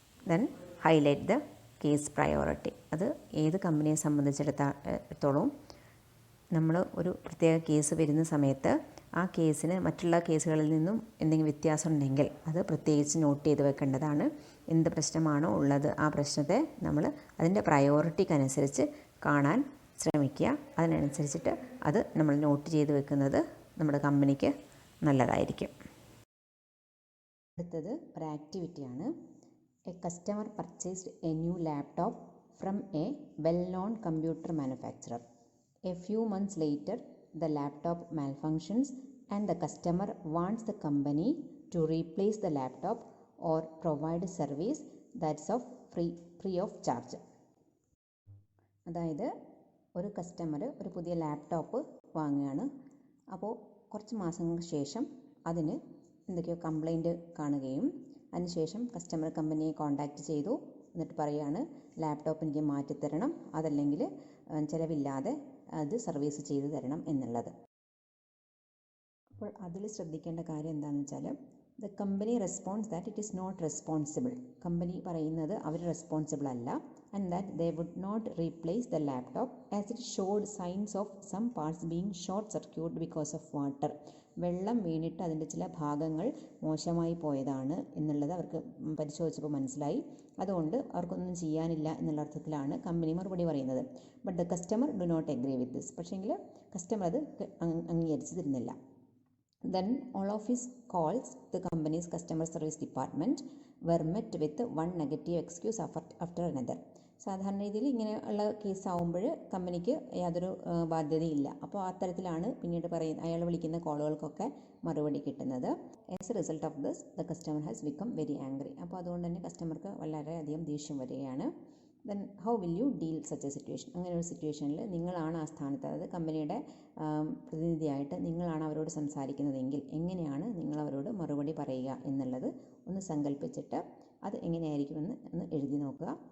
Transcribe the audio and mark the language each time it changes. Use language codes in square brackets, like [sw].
[en] Then highlight the case priority. [ml] അത് ഏത് കമ്പനിയെ സംബന്ധിച്ചിടത്തോളം നമ്മൾ ഒരു പ്രത്യേക കേസ് വരുന്ന സമയത്ത് ആ കേസിന് മറ്റുള്ള കേസുകളിൽ നിന്നും എന്തെങ്കിലും വ്യത്യാസം ഉണ്ടെങ്കിൽ അത് പ്രത്യേകിച്ച് നോട്ട് ചെയ്ത് വെക്കേണ്ടതാണ്. എന്ത് പ്രശ്നമാണോ ഉള്ളത് ആ പ്രശ്നത്തെ നമ്മൾ അതിൻ്റെ പ്രയോറിറ്റിക്കനുസരിച്ച് കാണാൻ ശ്രമിക്കുക. അതിനനുസരിച്ചിട്ട് അത് നമ്മൾ നോട്ട് ചെയ്ത് വെക്കുന്നത് നമ്മുടെ കമ്പനിക്ക് നല്ലതായിരിക്കും. അടുത്തത് ഒരു ആക്ടിവിറ്റിയാണ്. [en] A customer purchased a new laptop from a well-known computer manufacturer. A few months later, the laptop malfunctions and the customer wants the company to replace the laptop or provide service that's free of charge. [ml] അതായത് ഒരു customer ഒരു പുതിയ laptop വാങ്ങുകയാണ്. അപ്പോൾ കുറച്ച് മാസങ്ങൾക്ക് ശേഷം അതിന് എന്തൊക്കെയോ കംപ്ലൈൻറ്റ് കാണുകയും അതിനുശേഷം കസ്റ്റമർ കമ്പനിയെ കോൺടാക്റ്റ് ചെയ്തു. എന്നിട്ട് പറയുകയാണ് ലാപ്ടോപ്പ് എനിക്ക് മാറ്റിത്തരണം, അതല്ലെങ്കിൽ ചിലവില്ലാതെ അത് സർവീസ് ചെയ്തു തരണം എന്നുള്ളത്. അപ്പോൾ അതിൽ ശ്രദ്ധിക്കേണ്ട കാര്യം എന്താണെന്ന് വെച്ചാൽ [en] The company response that it is not responsible. [ml] Company പറയുന്നത് അവർ റെസ്പോൺസിബിൾ അല്ല. [en] And that they would not replace the laptop as it showed signs of some parts being short circuit because of water. [ml] വെള്ളം വീണിട്ട് അതിൻ്റെ ചില ഭാഗങ്ങൾ മോശമായി പോയതാണ് എന്നുള്ളത് അവർക്ക് പരിശോധിച്ചപ്പോൾ മനസ്സിലായി. അതുകൊണ്ട് അവർക്കൊന്നും ചെയ്യാനില്ല എന്നുള്ള അർത്ഥത്തിലാണ് കമ്പനി മറുപടി പറയുന്നത്. [en] But the customer do not agree with this. [ml] പക്ഷേങ്കിൽ കസ്റ്റമർ അത് അംഗീകരിച്ച് തരുന്നില്ല. [en] Then all of his calls the company's customer service department were met with one negative excuse after another. [ml] സാധാരണ രീതിയിൽ ഇങ്ങനെയുള്ള കേസ് ആവുമ്പോൾ കമ്പനിക്ക് യാതൊരു ബാധ്യതയില്ല. അപ്പോൾ അത്തരത്തിലാണ് പിന്നീട് അയാൾ വിളിക്കുന്ന കോളുകൾക്കൊക്കെ മറുപടി കിട്ടുന്നത്. [en] As a result of this the customer has become very angry. [ml] അപ്പോൾ അതുകൊണ്ട് തന്നെ കസ്റ്റമർക്ക് വളരെയധികം ദേഷ്യം വരികയാണ്. [en] Then how will you deal such a situation. [ml] അങ്ങനെ ഒരു സിറ്റുവേഷനിൽ നിങ്ങളാണ് ആ സ്ഥാനത്ത്, അതായത് കമ്പനിയുടെ പ്രതിനിധിയായിട്ട് നിങ്ങളാണ് അവരോട് സംസാരിക്കുന്നതെങ്കിൽ എങ്ങനെയാണ് നിങ്ങൾ അവരോട് മറുപടി പറയുക എന്നുള്ളത് ഒന്ന് സങ്കല്പിച്ചിട്ട് അത് എങ്ങനെയായിരിക്കുമെന്ന് ഒന്ന് എഴുതി നോക്കുക.